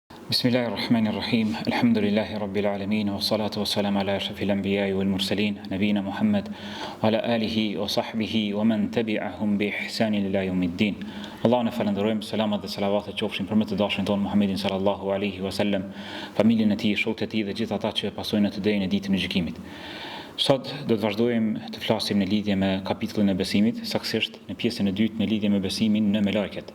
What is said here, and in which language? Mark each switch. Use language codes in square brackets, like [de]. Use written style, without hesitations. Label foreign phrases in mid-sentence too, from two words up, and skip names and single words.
[ar] بسم الله الرحمن الرحيم الحمد لله رب العالمين والصلاة والسلام على أشرف الأنبياء والمرسلين نبينا محمد وعلى آله وصحبه ومن تبعهم بإحسان إلى يوم الدين. [sq] Allahun e falenderojmë, selamat dhe salavatet qofshin për më të dashurin ton Muhammedin [ar] صلى الله عليه وسلم, [sq] familjen e tij, shokët e tij dhe gjithë ata që pasojnë atë deri në ditën e gjykimit. Sot do të vazhdojmë të flasim në lidhje me kapitullin e besimit, saktësisht në pjesën e dytë në lidhje me besimin në melajket.